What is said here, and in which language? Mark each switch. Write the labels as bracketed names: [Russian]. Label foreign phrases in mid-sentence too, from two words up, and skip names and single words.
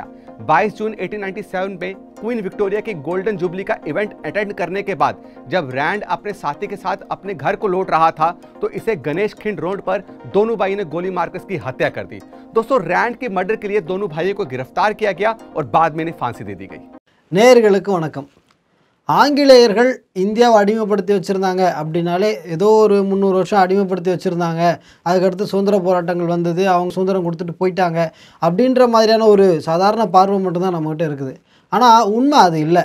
[Hindi] 22 जून 1897 में क्वीन विक्टोरिया की [English] golden jubilee [Hindi] का [English] event attend [Hindi] करने के बाद जब रैंड अपने साथी के साथ अपने घर को लौट रहा था, तो इसे गणेश खिंड रोड पर दोनों भाई ने गोली मारकर इसकी हत्या कर दी। दोस्तों, रैंड के मर्डर के लिए दोनों भाइयों को गिरफ्तार किया गया और बाद में इन्हें फांसी दे दी गई। [Tamil] நேயர்களுக்கு வணக்கம். ஆங்கிலேயர்கள் இந்தியாவை அடிமைப்படுத்தி வச்சுருந்தாங்க அப்படின்னாலே ஏதோ ஒரு 300 வருஷம் அடிமைப்படுத்தி வச்சுருந்தாங்க, அதுக்கடுத்து சுதந்திர போராட்டங்கள் வந்தது, அவங்க சுதந்திரம் கொடுத்துட்டு போயிட்டாங்க அப்படின்ற மாதிரியான ஒரு சாதாரண பார்வை மட்டும்தான் நம்மகிட்ட இருக்குது. ஆனால் உண்மை அது இல்லை.